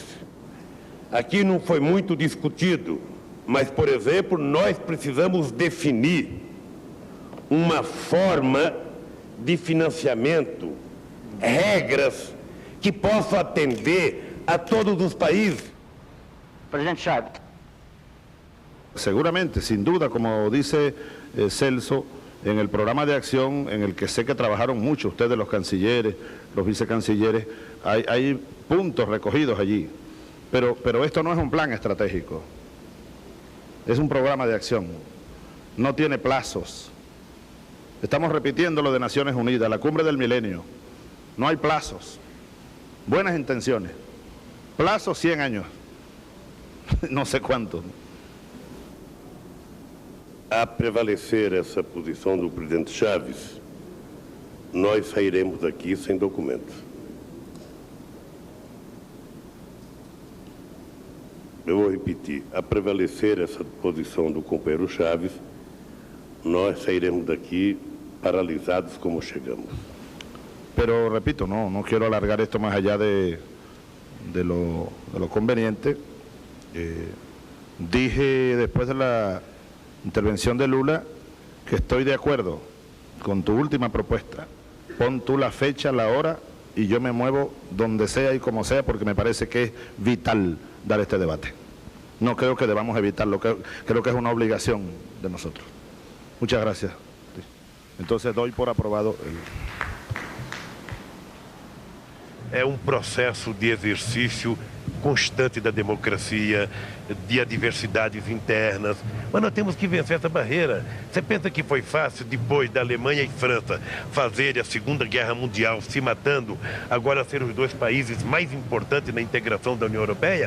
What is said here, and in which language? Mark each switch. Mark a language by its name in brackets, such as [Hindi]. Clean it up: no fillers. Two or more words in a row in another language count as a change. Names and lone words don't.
[Portuguese] Aqui não foi muito discutido, mas, por exemplo, nós precisamos definir uma forma de financiamento, regras que possam atender a todos os países. Presidente Chávez. [Spanish] Seguramente, sin duda, como dice Celso, en el programa de acción en el que sé que trabajaron mucho ustedes, los cancilleres, los vicecancilleres, hay puntos recogidos allí. Pero esto no es un plan estratégico, es un programa de acción, no tiene plazos. Estamos repitiendo lo de Naciones Unidas, la cumbre del milenio. No hay plazos, buenas intenciones, plazos 100 años, no sé cuánto. [Portuguese] A prevalecer essa posição do presidente Chaves, nós sairemos daqui sem documentos. Eu vou repetir, a prevalecer essa posição do companheiro Chaves, nós sairemos daqui paralisados como chegamos. [Spanish] Pero repito, no quiero alargar esto más allá de lo conveniente. Dije después de la intervención de Lula que estoy de acuerdo con tu última propuesta. Pon tú la fecha, la hora y yo me muevo donde sea y como sea porque me parece que es vital dar este debate. No creo que debamos evitarlo, creo que es una obligación de nosotros. Muchas gracias. Entonces doy por aprobado el... [Portuguese] É processo de exercício constante da democracia, de adversidades internas, mas nós temos que vencer essa barreira. Você pensa que foi fácil, depois da Alemanha e França fazerem a Segunda Guerra Mundial, se matando, agora ser os dois países mais importantes na integração da União Europeia?